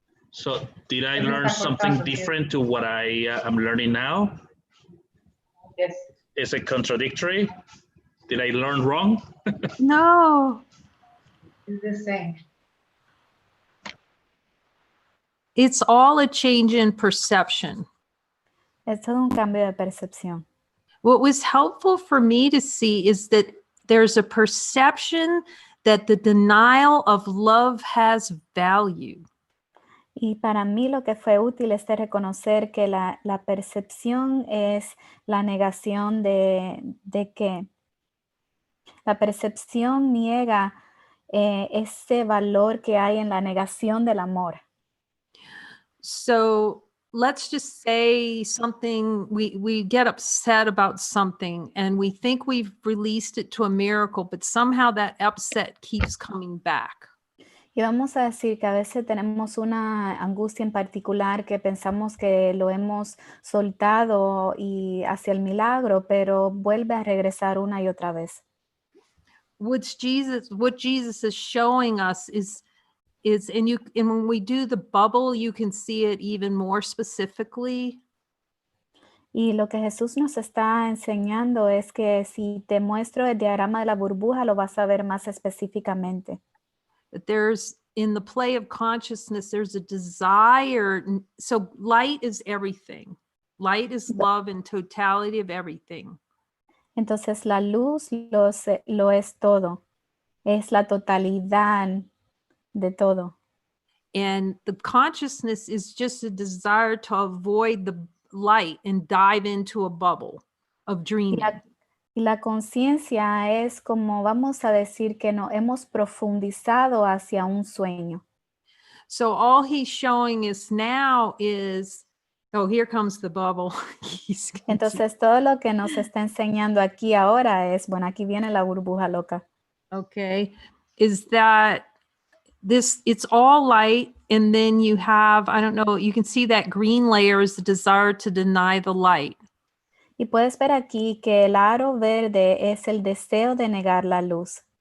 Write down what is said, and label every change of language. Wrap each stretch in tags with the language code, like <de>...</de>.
<en>So, did I learn something different to what I am learning now? Yes. Is it contradictory? Did I learn wrong? No, It's the same. it's all a change in perception.</en> <es>Es todo un cambio de percepción.</es> <en>What was helpful for me to see is that there's a perception that the denial of love has value.</en> <es>Y para mí lo que fue útil es de reconocer que la percepción es la negación de que la percepción niega ese valor que hay en la negación del amor.</es> <en>So let's just say something, we get upset about something and we think we've released it to a miracle, but somehow that upset keeps coming back.</en> <es>Y vamos a decir que a veces tenemos una angustia en particular que pensamos que lo hemos soltado y hacia el milagro, pero vuelve a regresar una y otra vez.</es> <en>What Jesus is showing us is and when we do the bubble, you can see it even more specifically.</en> <es>Y lo que Jesús nos está enseñando es que si te muestro el diagrama de la burbuja, lo vas a ver más específicamente.</es> <en>That there's in the play of consciousness, there's a desire. So light is everything. Light is love and totality of everything.</en> <es>Entonces la luz lo es todo. Es la totalidad de todo.</es> <en>And the consciousness is just a desire to avoid the light and dive into a bubble of dreaming.</en> <es>Y la conciencia es como vamos a decir que no hemos profundizado hacia un sueño.</es> <en>So all he's showing us now is, oh, here comes the bubble.</en> <es>Entonces todo lo que nos está enseñando aquí ahora es, bueno, aquí viene la burbuja loca.</es> <en>Okay, is that it's all light, and then you have, I don't know, you can see that green layer is the desire to deny the light.</en> <es>Y puedes ver aquí que el aro verde es el deseo de negar la luz.</es>